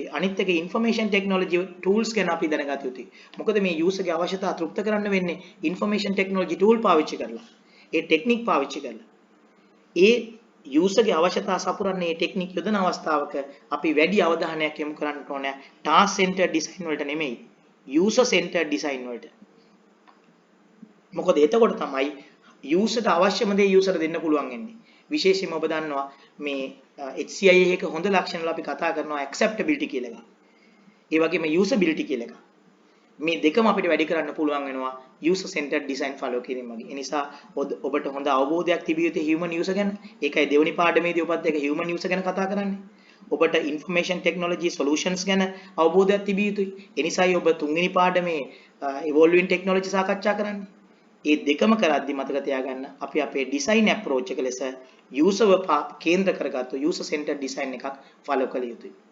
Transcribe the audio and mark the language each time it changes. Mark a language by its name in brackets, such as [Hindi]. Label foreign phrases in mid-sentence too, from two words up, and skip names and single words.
[Sinhala] අනිත් එක [English] information technology tools [Sinhala] ගැන අපි දැනගත යුතුයි. මොකද මේ user ගේ අවශ්‍යතා තෘප්ත කරන්න වෙන්නේ [English] information technology tool [Sinhala] පාවිච්චි කරලා. ඒ technique පාවිච්චි කරලා. ඒ user ගේ අවශ්‍යතා සපුරන්නේ මේ technique යොදන අවස්ථාවක අපි වැඩි අවධානයක් යොමු කරන්න ඕනේ [English] task centered design [Sinhala] වලට නෙමෙයි. [English] user centered design [Sinhala] වලට. මොකද එතකොට තමයි user ට අවශ්‍යම දේ user දෙන්න පුළුවන් වෙන්නේ. විශේෂයෙන්ම ඔබ දන්නවා මේ HCI එකක හොඳ ලක්ෂණ වල අපි කතා කරනවා acceptability කියලා එකක්. ඒ වගේම usability කියලා එකක්. මේ දෙකම අපිට වැඩි කරන්න පුළුවන් වෙනවා [English] user centered design follow [Sinhala] කිරීම වගේ. ඒ නිසා ඔබට හොඳ අවබෝධයක් තිබිය යුතු [English] human user [Sinhala] ගැන. ඒකයි දෙවෙනි පාඩමේදී ඔබත් එක්ක [English] human user [Sinhala] ගැන කතා කරන්නේ. ඔබට [English] information technology solutions [Sinhala] ගැන අවබෝධයක් තිබිය යුතුයි. ඒ නිසායි ඔබ තුන්වෙනි පාඩමේ [English] evolving technology [Sinhala] සාකච්ඡා කරන්නේ. ඒ දෙකම කරද්දි මතක තියාගන්න අපි අපේ [English] design approach [Sinhala] එක ලෙස user කේන්ද්‍ර කරගත්තු [English] user centered design [Sinhala] එකක් follow කළ යුතුයි.